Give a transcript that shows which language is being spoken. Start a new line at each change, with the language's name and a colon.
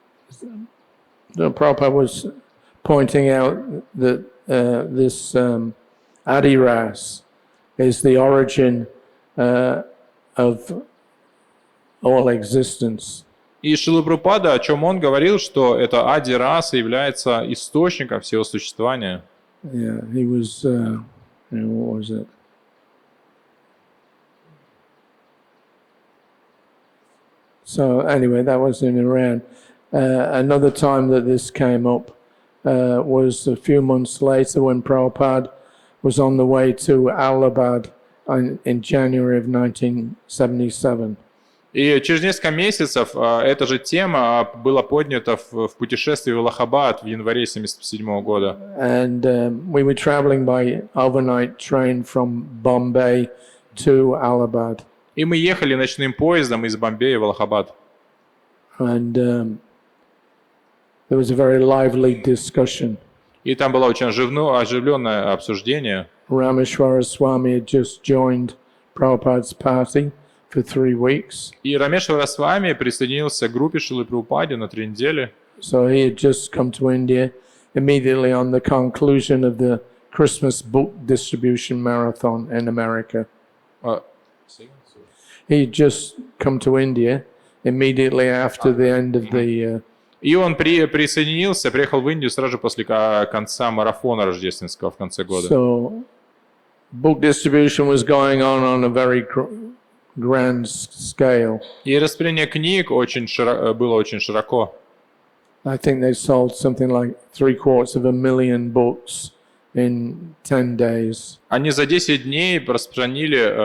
English: So Prabhupada was pointing out that this adiras is the origin of all existence.
Russian: И Шрила Прабхупада, о чем он говорил, что это ади-раса является источником всего существования.
English: Yeah, he was, what was it? So anyway, that was in Iran. Another time that this came up was a few months later when Prabhupada was on the way to Allahabad in January of 1977.
Russian: И через несколько месяцев эта же тема была поднята в путешествии в Аллахабад в январе 1977 года.
English: And we were traveling by overnight train from Bombay to Allahabad.
Russian: И мы ехали ночным поездом из Бомбея в Аллахабад.
English: And there was a very lively discussion.
Russian: И там было очень оживленное обсуждение.
English: Rameshwara Swami had just joined Prabhupada's party for 3 weeks.
Russian: И Рамешвара Свами присоединился к группе Шрилы Прабхупады на 3 недели.
English: So he had just come to India immediately on the conclusion of the Christmas book distribution marathon in America. He had just come to India immediately after the end of the...
Russian: И он приехал в Индию сразу же после конца марафона рождественского в конце года.
English: So book distribution was going on a very grand scale.
Russian: И распределение книг было очень широко.
English: I think they sold something like 750,000 books in 10 days.
Russian: Они за 10 дней распространили